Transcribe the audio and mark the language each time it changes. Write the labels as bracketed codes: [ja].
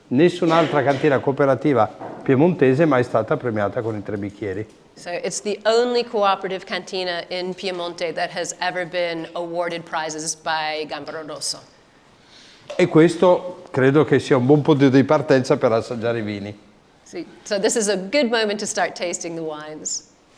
[it] Nessun'altra cantina cooperativa piemontese mai stata premiata con i 3 bicchieri. [en] So it's the only cooperative cantina in Piemonte that has ever been awarded prizes by Gambero Rosso. [it] E questo credo che sia un buon punto di partenza per assaggiare i vini. [en] So this is a good moment to start tasting the wines.